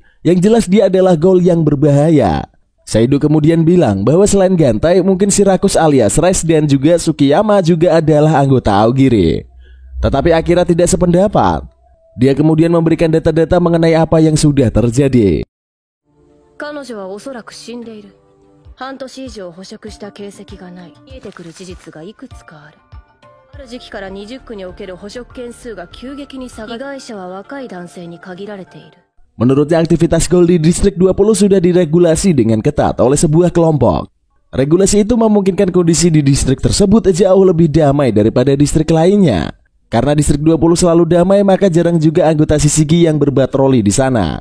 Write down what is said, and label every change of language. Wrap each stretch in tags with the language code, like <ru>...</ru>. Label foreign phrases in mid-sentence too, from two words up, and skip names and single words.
<id>Yang jelas dia adalah ghoul yang berbahaya. Saido kemudian bilang bahwa selain Gantai, mungkin Shirakus alias Rice dan juga Tsukiyama juga adalah anggota Aogiri. Tetapi Akira tidak sependapat. Dia kemudian memberikan data-data mengenai apa yang sudah terjadi.</id> <ja>彼女はおそらく死んでいる。半年以上捕食した形跡がない。見えてくる事実がいくつかある。ある時期から20区における捕食件数が急激に下がり、被害者は若い男性に限られている。</ja> <id>Menurutnya aktivitas ghoul di distrik 20 sudah diregulasi dengan ketat oleh sebuah kelompok. Regulasi itu memungkinkan kondisi di distrik tersebut jauh lebih damai daripada distrik lainnya. Karena distrik 20 selalu damai, maka jarang juga anggota Shishigi yang berpatroli di sana.</id>